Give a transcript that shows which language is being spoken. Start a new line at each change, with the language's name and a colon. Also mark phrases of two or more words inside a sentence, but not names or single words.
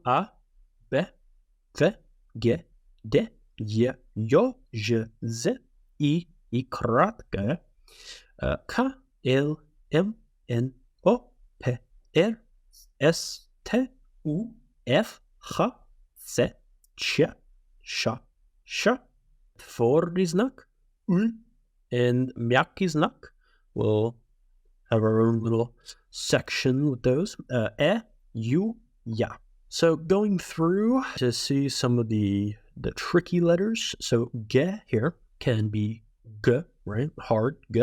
Russian: A, B, V, G, D, Е, Ё, Ж, З, И, краткое, К, Л, М, Н, О, П, Р, С, Т, У, Ф, Х, С, Ч, Ш, Ш. Твердый знак, У, and мягкий знак.
English: We'll have our own little section with those. E, U, Ya. So going through to see some of the tricky letters. So ge here can be g, right? Hard g.